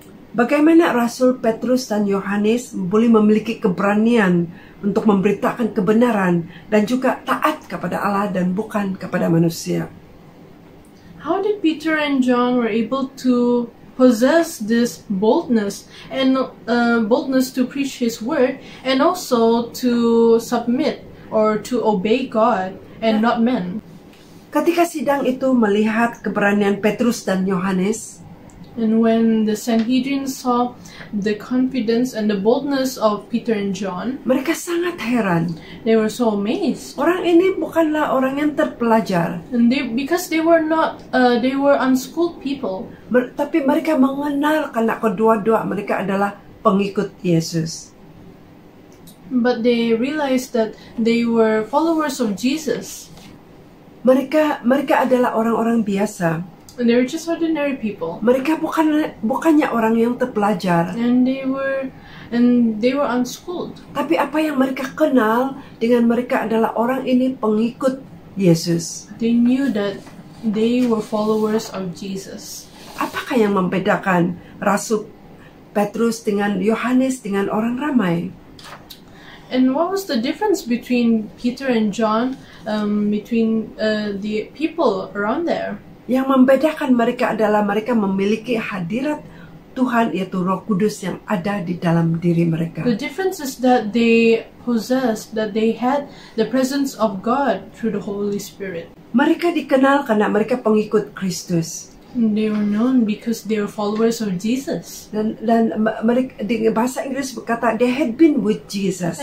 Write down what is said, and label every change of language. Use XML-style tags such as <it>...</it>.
<ms>Bagaimana Rasul Petrus dan Yohanes boleh memiliki keberanian untuk memberitakan kebenaran dan juga taat kepada Allah dan bukan kepada manusia?</ms> <en>How did Peter and John were able to possess this boldness and boldness to preach His word and also to submit or to obey God and not men?</en> <ms>Ketika sidang itu melihat keberanian Petrus dan Yohanes,</ms> <en>and when the Sanhedrin saw the confidence and the boldness of Peter and John,</en> <ms>mereka sangat heran.</ms> <en>they were so amazed.</en> <ms>Orang ini bukanlah orang yang terpelajar,</ms> <en>And because they were not, they were unschooled people.</en> <ms>Tapi mereka mengenal karena kedua-dua mereka adalah pengikut Yesus.</ms> <en>But they realized that they were followers of Jesus.</en> <ms>Mereka adalah orang-orang biasa.</ms> <en>And they were just ordinary people.</en> <ms>Mereka bukannya orang yang terpelajar.</ms> <en>And they were unschooled.</en> <ms>Tapi apa yang mereka kenal dengan mereka adalah orang ini pengikut Yesus.</ms> <en>They knew that they were followers of Jesus.</en> <ms>Apakah yang membedakan Rasul Petrus dengan Yohanes dengan orang ramai?</ms> <en>And what was the difference between Peter and John, between the people around there?</en> <ms>Yang membedakan mereka adalah mereka memiliki hadirat Tuhan, yaitu Roh Kudus yang ada di dalam diri mereka.</ms> <en>The difference is that they possessed, that they had the presence of God through the Holy Spirit.</en> <ms>Mereka dikenal karena mereka pengikut Kristus.</ms> <en>They were known because they were followers of Jesus.</en> <ms>Dan mereka di bahasa Inggris berkata</ms> <en>they had been with Jesus.</en>